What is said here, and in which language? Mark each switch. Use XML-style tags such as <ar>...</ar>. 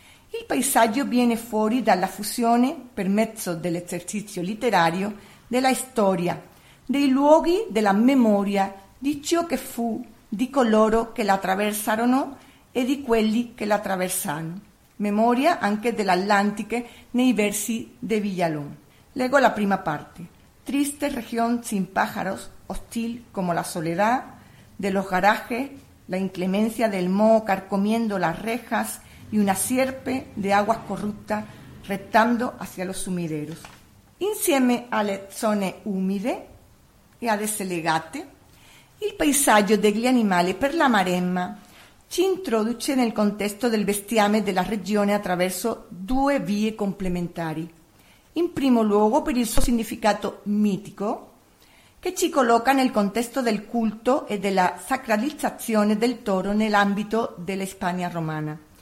<it>Il paesaggio viene fuori dalla fusione, per mezzo dell'esercizio letterario, della storia, dei luoghi, della memoria, di ciò che fu, di coloro che l'attraversarono e di quelli che l'attraversano. Memoria anche dell'Atlantique nei versi di Villalón. Leggo la prima parte.</it> <es>Triste región sin pájaros, hostil como la soledad de los garajes, la inclemencia del moho carcomiendo las rejas y una sierpe de aguas corruptas rectando hacia los sumideros.</es> <it>Insieme alle zone umide e ad esse legate, il paesaggio degli animali per la maremma ci introduce nel contesto del bestiame della regione attraverso due vie complementari. In primo luogo per il suo significato mitico, che ci colloca nel contesto del culto e della sacralizzazione del toro nell'ambito della Hispania romana.</it>